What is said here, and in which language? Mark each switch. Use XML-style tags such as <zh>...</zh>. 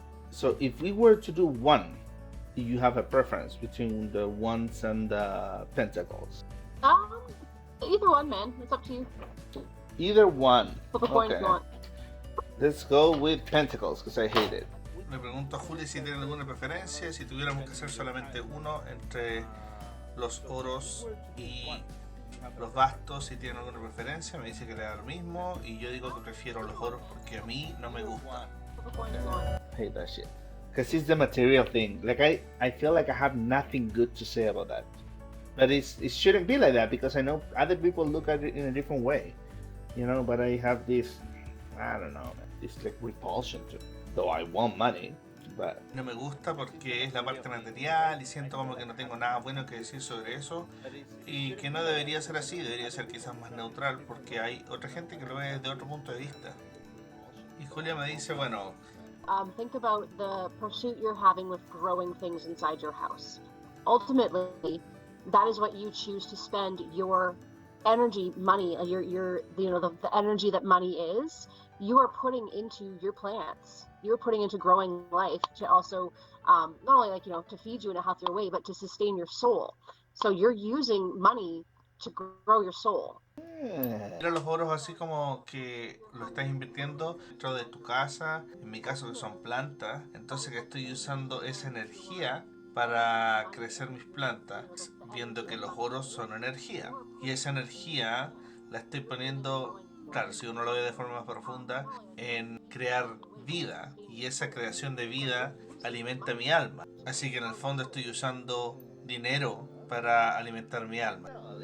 <en>So if we were to do one, do you have a preference between the wands and the pentacles? Either one, man. It's up to you. Either one. Flip a coin if you want. Let's go with pentacles because I hate it.</en> <es>Le pregunto a Juli si tiene alguna preferencia, si tuviéramos que hacer solamente uno entre los oros y los bastos, si tiene alguna preferencia. Me dice que le da lo mismo y yo digo que prefiero los oros porque a mí no me gustan.</es> <en>I hate that shit. Because it's the material thing. Like I feel like I have nothing good to say about that. But it shouldn't be like that because I know other people look at it in a different way. You know, but I have this, I don't know, this like repulsion to it. Though I want money, but...</en> <es>No me gusta porque es la parte material y siento como que no tengo nada bueno que decir sobre eso y que no debería ser así, debería ser quizás más neutral porque hay otra gente que lo ve desde otro punto de vista. Y Julia me dice, bueno...</es> <en>Think about the pursuit you're having with growing things inside your house. Ultimately, that is what you choose to spend your energy, money, your the energy that money is, you are putting into your plants. You're putting into growing life to also not only to feed you in a healthier way, but to sustain your soul. So you're using money to grow your soul.</en> <es>Mira los oros así como que lo estás invirtiendo dentro de tu casa, en mi caso que son plantas, entonces que estoy usando esa energía para crecer mis plantas, viendo que los oros son energía y esa energía la estoy poniendo, claro, si uno lo ve de forma más profunda, en crear vida y esa creación de vida alimenta mi alma, así que en el fondo estoy usando dinero para alimentar mi alma.</es>